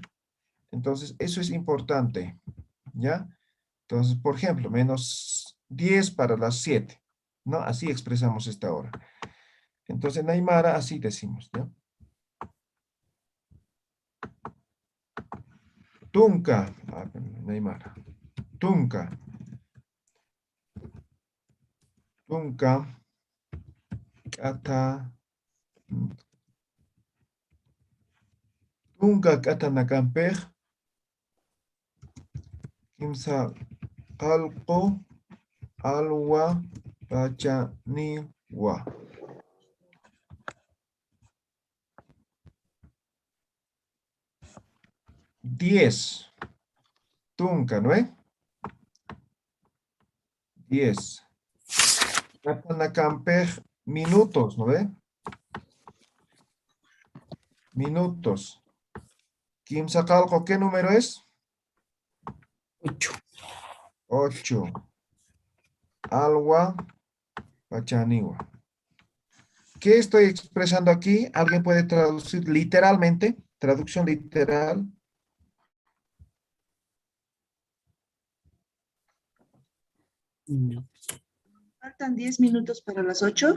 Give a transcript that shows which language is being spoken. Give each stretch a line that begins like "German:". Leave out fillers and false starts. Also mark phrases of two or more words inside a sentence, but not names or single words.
Spanish: Entonces, eso es importante, ¿ya? Entonces, por ejemplo, menos 10 para las 7, ¿no? Así expresamos esta hora. Entonces, en Aymara, así decimos, ¿ya? Tunca, en Aymara.
Aymara: Tunca. Tunca. Ata. Tunkak atanakanpej. Kimsa qalqu alwa pachaniwa.
Spanish: 10. Tunka, ¿no es? 10. Atanakanpej minutos, ¿no ve? Minutos.
Aymara: Kimsa qalqu,
Spanish: ¿qué número es? 8. 8.
Aymara: Alwa pachaniwa.
Spanish: ¿Qué estoy expresando aquí? ¿Alguien puede traducir literalmente? Traducción literal. No. Faltan 10 minutos para las 8.